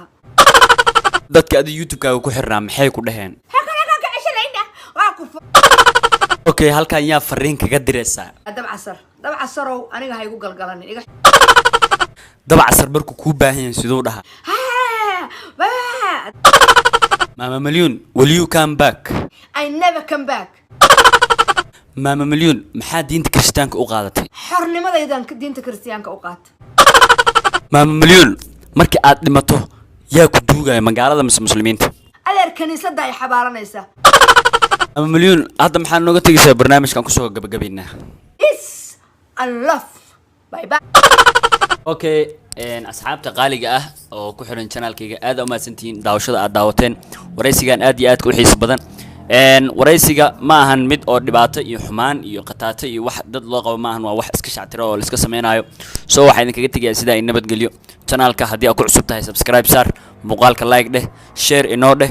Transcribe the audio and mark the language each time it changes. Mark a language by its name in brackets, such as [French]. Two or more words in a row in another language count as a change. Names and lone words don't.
[Somali] dadka adiga YouTube-kaaga ku xirnaa maxay ku dhaheen? Okay, halkan yaa fariin kaga diraysaa? dab casarow aniga ha igu galgalan iga dab casar markuu ku baahan yahay sidoo dhaha maama milyuun, [English] will you come back? I never come back. [Somali] maama milyuun maxaa diinta Kirishtaanka u qaadatay? xornimadaydan diinta Kiristaanka u qaat. maama milyuun markii aad dhimato yaa ku duugaya magaalada mise muslimiinta? adeer kaniisadda ay xabaalanaysa. maama milyuun hadda maxaa nooga tegaysaa barnaamijkan ku soo gabagabaynaa? [English] Peace and love. Bye bye. [Somali] Okay, asxaabta qaaliga ah oo ku xiran channelkayga aad u mahadsantihiin daawashada aad daawateen. waraysigan aad iyo aad ku xiiso badan. waraysiga ma ahan mid oo dhibaato iyo xumaan iyo qataata iyo wax dad loo qabo ma ahan, waa wax iska shactiro oo la iska sameeynaayo. soo waxa idin kaga tagayaa sida ay nabadgeliyo. channelka haddii aad ku cusub tahay subscribe saar, muuqaalka like dheh, share inoo dheh.